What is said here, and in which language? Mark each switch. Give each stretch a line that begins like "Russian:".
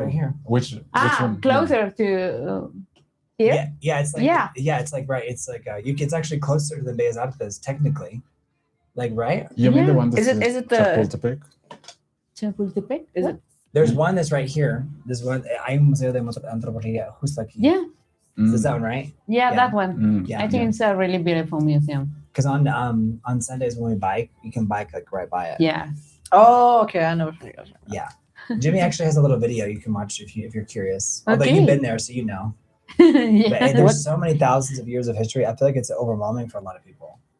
English: right here. Which one? Closer to here. Yeah, yeah. It's like Yeah. It's like right. It's like it's actually closer than Bellas Artes technically. Like right. You mean the Yeah. one that's Is it the- Chapultepec? Chapultepec. Is it? There's one that's right here. There's one.
Spanish: Hay un museo de antropología justo aquí.
English: Yeah, Is that one right? yeah, Yeah. that one. Mm. Yeah. I think it's a really beautiful museum. Because on Sundays when we bike, you can bike like right by it. Yeah. Oh, okay. I know what it is. Yeah. Jimmy actually has a little video you can watch if you're curious. Although Okay. you've been there, so you know. Yeah. But there's so many thousands of years of history. I feel like it's overwhelming for a lot of people.